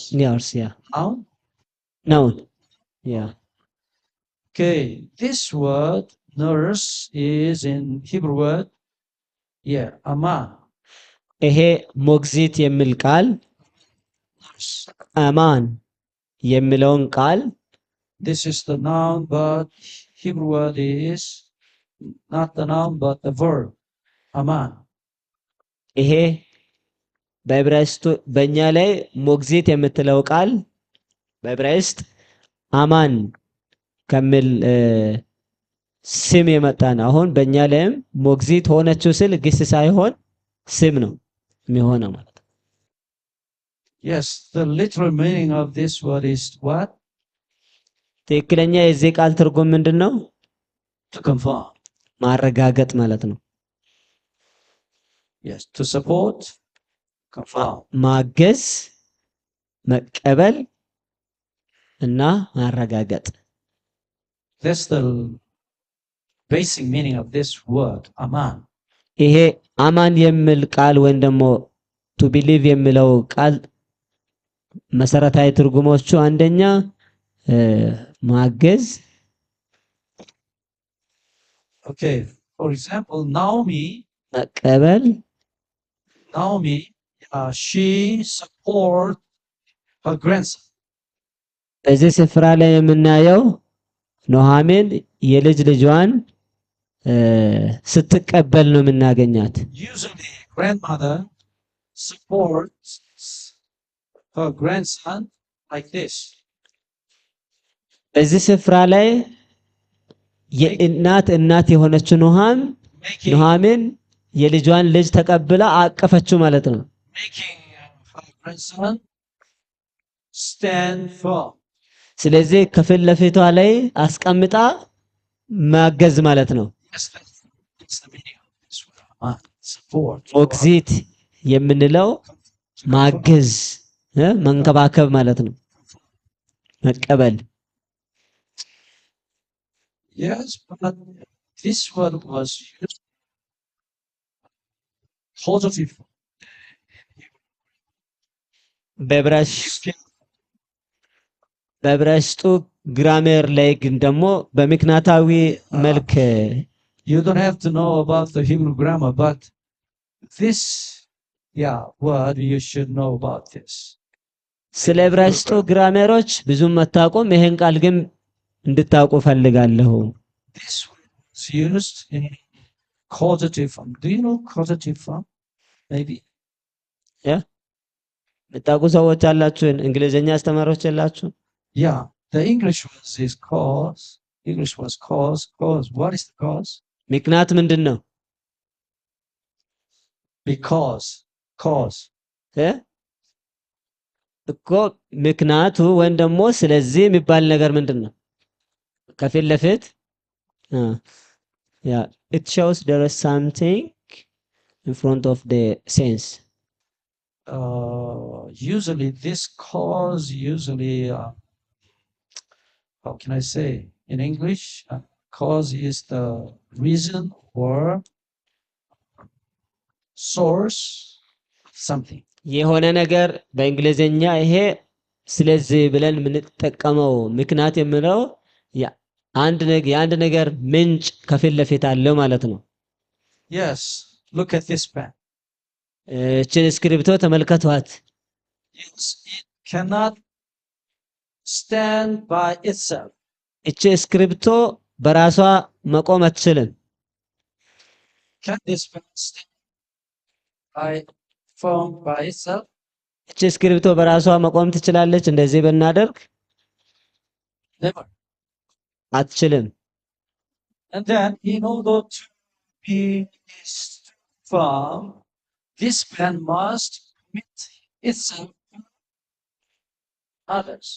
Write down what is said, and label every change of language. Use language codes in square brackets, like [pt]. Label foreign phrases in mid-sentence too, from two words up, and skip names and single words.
[en] Nurse, yeah. Now? Noun. Yeah. Okay. This word, nurse, is in Hebrew word, yeah, aman. [am] ይሄ ሞግዚት የሚል ቃል [en] Nurse. [am] አማን የሚለውን ቃል [en] This is the noun, but Hebrew word is not the noun, but the verb, aman. [am] ይሄ በዕብራይስጡ በእኛ ላይ ሞግዚት የምትለው ቃል በዕብራይስጥ አማን ከሚል ስም የመጣ ነው። አሁን በእኛ ላይም ሞግዚት ሆነችው ስል ግስ ሳይሆን ስም ነው የሚሆነው ማለት ነው። [en] Yes, the literal meaning of this word is what? [am] ትክክለኛ የዚህ ቃል ትርጉም ምንድነው? [en] To confirm. [am] ማረጋገጥ ማለት ነው። [en] Yes, to support, confirm. [am] ማገዝ፣ መቀበል እና ማረጋገጥ። [en] That's the basic meaning of this word, aman. [am] ይሄ አማን የሚል ቃል ወይም ደግሞ [en] to believe [am] የሚለው ቃል መሰረታዊ ትርጉሞቹ አንደኛ ማገዝ። [en] Okay, for example, Naomi, [am] መቀበል። [en] she support her grandson. [am] በዚህ ስፍራ ላይ የምናየው ኑሃሚን የልጅ ልጇን ስትቀበል ነው የምናገኛት። [en] Usually, grandmother supports her grandson like this. [am] በዚህ ስፍራ ላይ እናት የሆነችው ኑሃሚን የልጇን ልጅ ተቀብላ አቀፈችው ማለት ነው። [en] Making her grandson stand firm. [am] ስለዚህ ከፊት ለፊቷ ላይ አስቀምጣ ማገዝ ማለት ነው። [en] Yes, that's the meaning of this word. Support. [am] ሞግዚት የምንለው ማገዝ፣ መንከባከብ ማለት ነው። መቀበል። [en] Yes, but this word was used positive. [am] በዕብራይስጡ ግራሜር ላይ ግን ደግሞ በምክንያታዊ መልክ [en] You don't have to know about the Hebrew grammar, but this word you should know about this. [am] ስለ ዕብራይስጡ ግራሜሮች ብዙም መታቆም ይሄን ቃል ግን እንድታውቁ ፈልጋለሁ። [en] This was used in causative form. Do you know causative form? Maybe. Yeah. [am] የምታውቁ ሰዎች አላችሁ? እንግሊዘኛ አስተማሪዎች የላችሁ? [en] Yeah, the English is cause. English was cause. Cause. What is the cause? [am] ምክንያት ምንድን ነው? [en] Because. Cause. [am] እኮ ምክንያቱ ወይም ደግሞ ስለዚህ የሚባል ነገር ምንድን ነው? ከፊት ለፊት [en] it shows there is something in front of the sense. Usually this cause how can I say in English? Cause is the reason or source of something. [am] የሆነ ነገር በእንግሊዘኛ ይሄ ስለዚህ ብለን የምንጠቀመው ምክንያት የምለው የአንድ ነገር ምንጭ ከፊት ለፊት አለው ማለት ነው። [en] Yes, look at this pen. [am] እችን እስክሪብቶ ተመልከቷት። [en] It cannot stand by itself. [am] እቺ እስክሪብቶ በራሷ መቆም አትችልም። [en] Can this pen stand by itself? [am] እቺ እስክሪብቶ በራሷ መቆም ትችላለች? እንደዚህ ብናደርግ [en] Never. [am] አትችልም። [en] And then in order to be firm, this pen must commit itself to others.